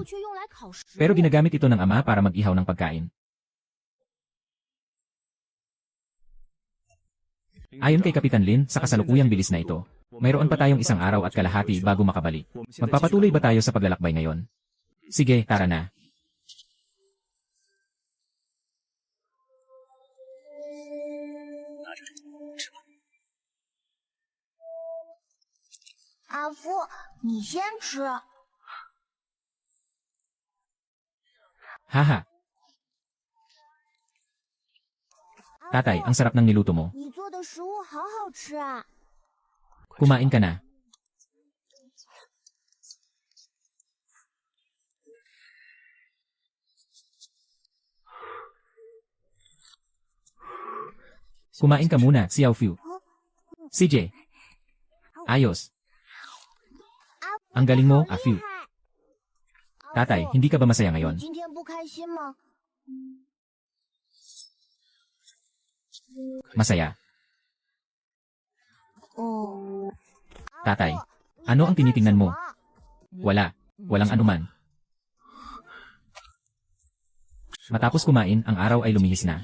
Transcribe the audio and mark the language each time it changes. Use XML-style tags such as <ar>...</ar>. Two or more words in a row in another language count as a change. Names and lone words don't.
<tl>Pero ginagamit ito ng ama para mag-ihaw ng pagkain. Ayon kay Kapitan Lin, sa kasalukuyang bilis na ito, mayroon pa tayong 1 araw at kalahati bago makabalik. Magpapatuloy ba tayo sa paglalakbay ngayon? Sige, tara na.</tl> <zh>Afu, 你先吃。 Haha.</zh> <tl>Tatay, ang sarap ng niluto mo.</tl> <zh>你做的食物好好吃啊！</zh> <tl>Kumain ka na. Kumain ka muna, Xiaofu. CJ. Ayos. Ang galing mo, Afu. Tatay, hindi ka ba masaya ngayon?</tl> <zh>今天不开心吗？</zh> <tl>Masaya. 哦。 Tatay, ano ang tinitingnan mo? Wala. Walang anuman. Matapos kumain, ang araw ay lumihis na.</tl>